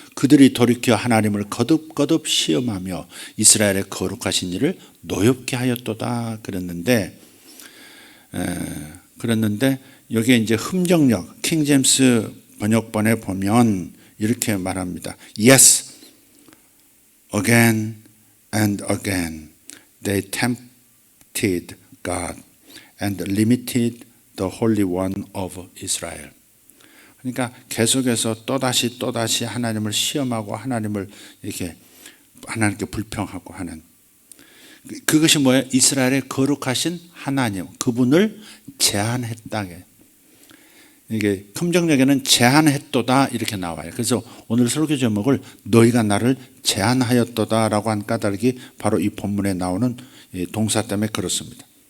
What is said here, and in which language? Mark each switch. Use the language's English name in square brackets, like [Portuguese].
[Korean] 그들이 돌이켜 하나님을 거듭 시험하며 이스라엘의 거룩하신 일을 노엽게 하였도다 그랬는데 여기에 이제 흠정력, 킹제임스 번역본에 보면 이렇게 말합니다. [English] Yes, again and again they tempted God and limited the Holy One of Israel. [Korean] 그러니까 계속해서 또다시 하나님을 시험하고 하나님을 이렇게 하나님께 불평하고 하는, 그것이 뭐예요? 이스라엘의 거룩하신 하나님, 그분을 제한했다. 이게 흠정력에는 제한했도다 이렇게 나와요. 그래서 오늘 설교 제목을 너희가 나를 제한하였도다라고 한 까닭이 바로 이 본문에 나오는 동사 때문에 그렇습니다.